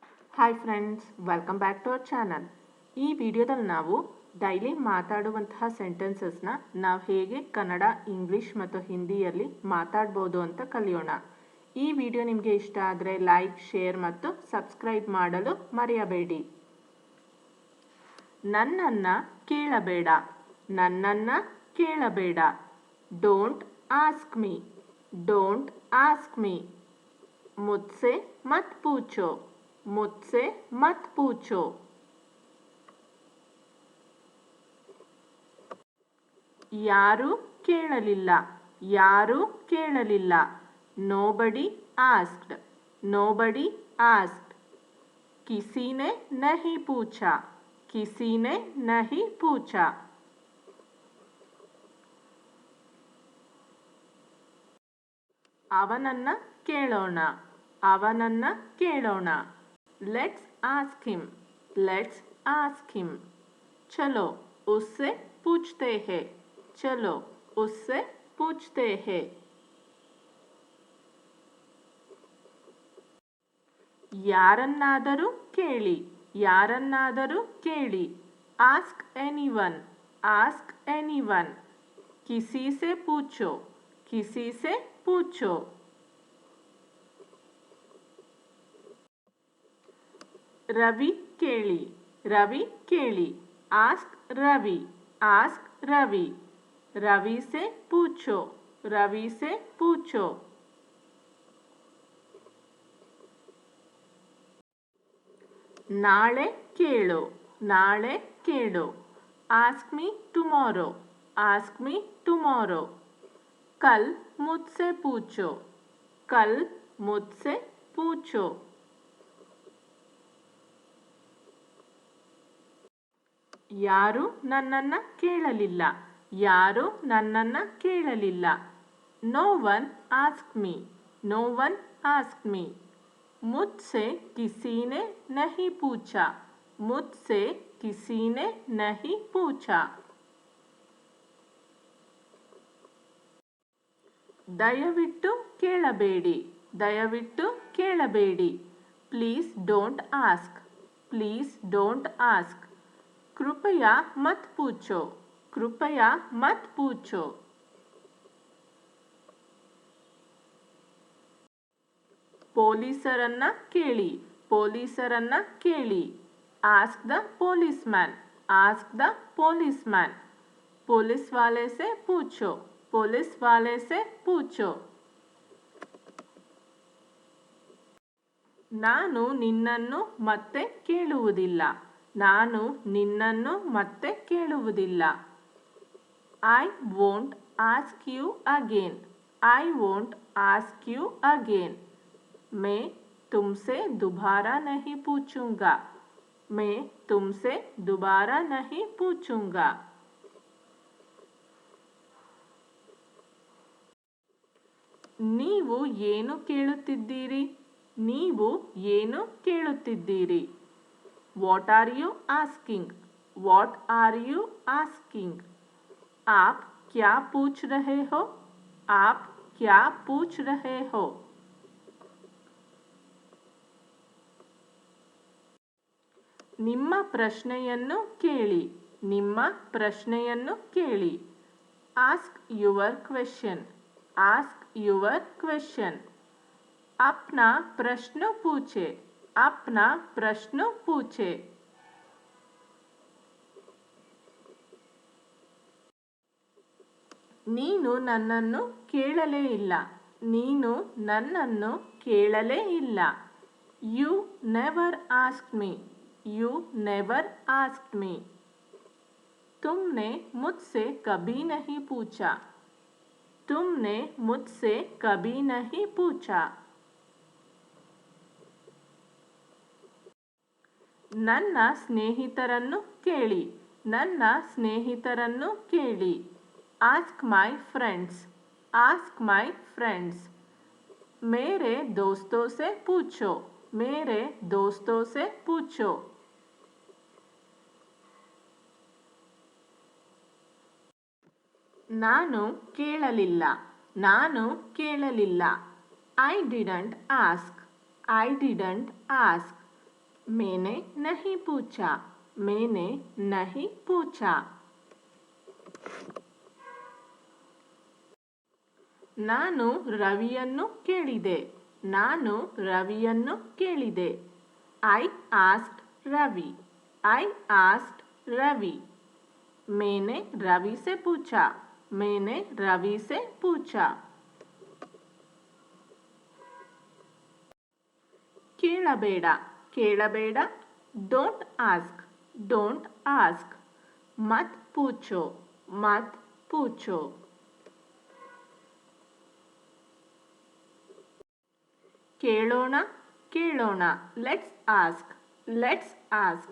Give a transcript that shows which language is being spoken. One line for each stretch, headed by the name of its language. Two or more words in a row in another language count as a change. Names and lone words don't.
English: hi friends, welcome back to our channel.
Kannada: ಈ ವಿಡಿಯೋದಲ್ಲಿ ನಾವು ಡೈಲಿ ಮಾತಾಡುವಂತಹ ಸೆಂಟೆನ್ಸಸ್ನ ನಾವು ಹೇಗೆ ಕನ್ನಡ, ಇಂಗ್ಲಿಷ್ ಮತ್ತು ಹಿಂದಿಯಲ್ಲಿ ಮಾತಾಡ್ಬೋದು ಅಂತ ಕಲಿಯೋಣ. ಈ ವಿಡಿಯೋ ನಿಮಗೆ ಇಷ್ಟ ಆದರೆ
English: like, share
Kannada: ಮತ್ತು ಸಬ್ಸ್ಕ್ರೈಬ್ ಮಾಡಲು ಮರೆಯಬೇಡಿ. ನನ್ನನ್ನು ಕೇಳಬೇಡ. ನನ್ನನ್ನು ಕೇಳಬೇಡ.
English: don't ask me. don't ask me.
Hindi: मुझसे मत पूछो. मुझसे मत पूछो.
Kannada: ಯಾರು ಕೇಳಲಿಲ್ಲ. ಯಾರು ಕೇಳಲಿಲ್ಲ.
English: Nobody asked. Nobody asked.
Hindi: किसी ने नहीं पूछा. किसी ने नहीं पूछा.
Kannada: ಅವನನ್ನ ಕೇಳೋಣ. ಅವನನ್ನ ಕೇಳೋಣ.
English: let's ask him. let's ask him.
Hindi: चलो उससे पूछते हैं. चलो उससे पूछते हैं.
Kannada: ಯಾರನ್ನಾದರೂ ಕೇಳಿ. ಯಾರನ್ನಾದರೂ ಕೇಳಿ.
English: ask anyone. ask anyone.
Hindi: किसी से पूछो. किसी से पूछो.
Kannada: ರವಿ ಕೇಳಿ. ರವಿ ಕೇಳಿ.
English: ask Ravi. ask Ravi.
Hindi: रवि से पूछो. रवि से पूछो.
Kannada: ನಾಳೆ ಕೇಳೋ. ನಾಳೆ ಕೇಳೋ.
English: ask me tomorrow. ask me tomorrow.
Hindi: कल मुझसे पूछो. कल मुझसे पूछो.
Kannada: ಯಾರು ನನ್ನನ್ನು ಕೇಳಲಿಲ್ಲ. ಯಾರು ನನ್ನನ್ನು ಕೇಳಲಿಲ್ಲ.
English: No one asked me. No one asked me.
Hindi: मुझसे किसी ने नहीं पूछा. मुझसे किसी ने नहीं पूछा.
Kannada: ದಯವಿಟ್ಟು ಕೇಳಬೇಡಿ. ದಯವಿಟ್ಟು ಕೇಳಬೇಡಿ.
English: please don't ask. please don't ask.
Hindi: कृपया मत पूछो. कृपया मत पूछो.
Kannada: ಪೊಲೀಸರನ್ನ ಕೇಳಿ. ಪೊಲೀಸರನ್ನ ಕೇಳಿ.
English: ask the police man. ask the police man.
Hindi: पुलिस वाले से पूछो. पुलिस वाले से पूछो.
Kannada: ನಾನು ನಿನ್ನನ್ನು ಮತ್ತೆ ಕೇಳುವುದಿಲ್ಲ. ನಾನು ನಿನ್ನನ್ನು ಮತ್ತೆ ಕೇಳುವುದಿಲ್ಲ.
English: I won't ask you again. I won't ask you again.
Hindi: मैं तुमसे दोबारा नहीं पूछूंगा. मैं तुमसे दोबारा नहीं पूछूंगा.
Kannada: ನೀವು ಏನು ಕೇಳುತ್ತಿದ್ದೀರಿ. ನೀವು ಏನು ಕೇಳುತ್ತಿದ್ದೀರಿ.
English: what are you asking. what are you asking.
Hindi: आप क्या पूछ रहे हो. आप क्या पूछ रहे हो.
Kannada: ನಿಮ್ಮ ಪ್ರಶ್ನೆಯನ್ನು ಕೇಳಿ. ನಿಮ್ಮ ಪ್ರಶ್ನೆಯನ್ನು ಕೇಳಿ.
English: ask your question. ask your question.
Hindi: अपना प्रश्न पूछे. अपना प्रश्न पूछे.
Kannada: ನೀನು ನನ್ನನ್ನು ಕೇಳಲೇ ಇಲ್ಲ. ನೀನು ನನ್ನನ್ನು ಕೇಳಲೇ ಇಲ್ಲ.
English: you never asked me. you never asked me.
Hindi: तुमने मुझसे कभी नहीं पूछा. तुमने मुझसे कभी नहीं पूछा.
Kannada: ನನ್ನ ಸ್ನೇಹಿತರನ್ನು ಕೇಳಿ. ನನ್ನ ಸ್ನೇಹಿತರನ್ನು ಕೇಳಿ.
English: ask my friends. ask my friends.
Hindi: मेरे दोस्तों से पूछो. मेरे दोस्तों से पूछो.
Kannada: ನಾನು ಕೇಳಲಿಲ್ಲ. ನಾನು ಕೇಳಲಿಲ್ಲ.
English: I didn't ask. I didn't ask.
Hindi: मैंने नहीं पूछा, मैंने नहीं पूछा।
Kannada: ನಾನು ರವಿಯನ್ನು ಕೇಳಿದೆ, ನಾನು ರವಿಯನ್ನು ಕೇಳಿದೆ।
English: I asked Ravi, I asked Ravi।
Hindi: मैंने रवि से पूछा, मैंने रवि से पूछा।
Kannada: ಕೇಳಬೇಡ, ಕೇಳಬೇಡ,
English: don't ask, don't ask.
Hindi: मत पूछो, मत पूछो।
Kannada: ಕೇಳೋಣ, ಕೇಳೋಣ,
English: let's ask, let's ask.